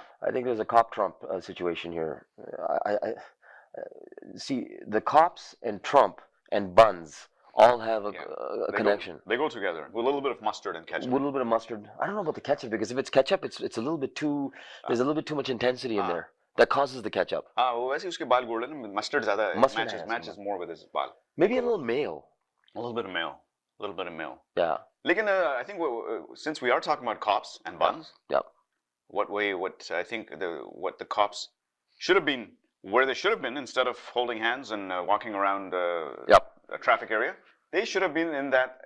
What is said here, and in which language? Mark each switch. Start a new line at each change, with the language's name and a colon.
English: I think there's a cop-Trump situation here. I see the cops and Trump and buns all have a connection. They go together with a little bit of mustard and ketchup. With a little bit of mustard. I don't know about the ketchup, because if it's ketchup, it's a little bit too. There's a little bit too much intensity in there that causes the ketchup.
Hindi: वो वैसे उसके बाल golden है, mustard ज़्यादा
English: matches more with his
Hindi: बाल.
English: Maybe a little male. A little bit of male. Yeah. Lekin, I think since we are talking about cops and buns, yeah. what the cops should have been where they should have been, instead of holding hands and walking around a traffic area, they should have been in that.